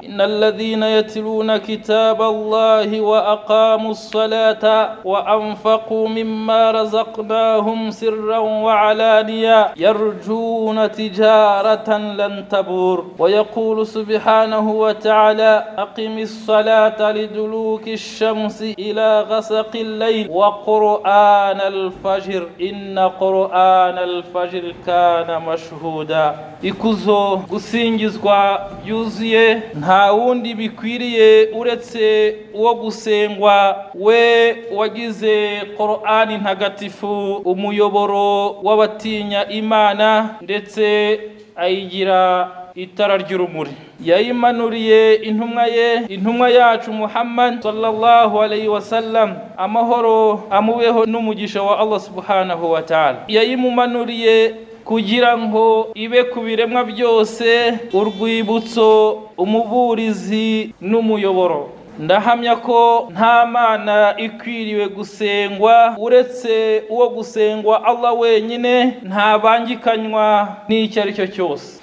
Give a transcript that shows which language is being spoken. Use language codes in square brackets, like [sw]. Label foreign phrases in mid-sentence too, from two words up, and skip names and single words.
[ar] إن الذين يتلون كتاب الله وأقاموا الصلاة وأنفقوا مما رزقناهم سرا وعلانيا يرجون تجارة لن تبور ويقول سبحانه وتعالى أقم الصلاة لدلوك الشمس إلى غسق الليل وقرآن الفجر إن قرآن الفجر كان مشهودا. [rw] Ikuzo gusingizwa byuzuye nta wundi bikwiriye uretse uwo gusengwa we wagize Qur'ani ntagatifu umuyoboro w'abatinya Imana ndetse ayigira itara ry'urumuri yayimanuriye intumwa yacu Muhammad [ar] صلى الله عليه وسلم [rw] amahoro amubeho n'umugisha wa Allah [ar] سبحانه وتعالى [rw] yayimumanuriye kugira ngo ibe ku biremwa byose urwibutso umuburizi n'umuyoboro. Ndahamya ko nta mana ikwiriwe gusengwa uretse uwo gusengwa Allah wenyine nta bangikanywa n'icyo ari cyo cyose.